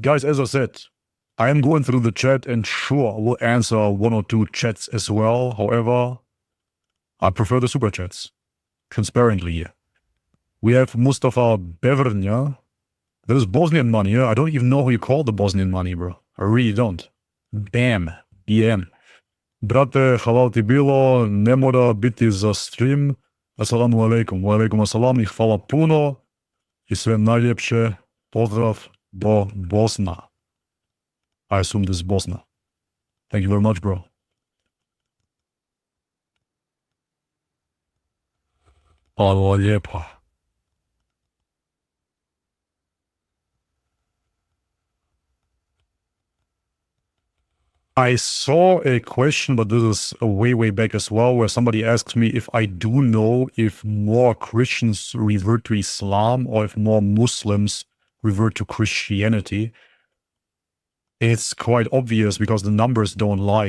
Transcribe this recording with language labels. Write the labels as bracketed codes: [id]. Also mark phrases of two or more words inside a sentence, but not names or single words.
[en] Guys, as I said, I am going through the chat and sure, I will answer one or two chats as well. However, I prefer the super chats. Transparently. We have Mustafa Bevrnya. That is Bosnian money, yeah? I don't even know who you call the Bosnian money, bro. I really don't. Bam. BM. [bs] Brate, halal ti bilo, ne mora biti za stream. [ar] السلام عليكم وعليكم السلام [bs] i hvala puno. I sve najljepše. Pozdrav do Bosna. [en] I assume this is Bosna. Thank you very much, bro. [bs] Hvala lijepa. [en] I saw a question, but this is way, way back as well, where somebody asked me if I do know if more Christians revert to Islam or if more Muslims revert to Christianity. It's quite obvious because the numbers don't lie.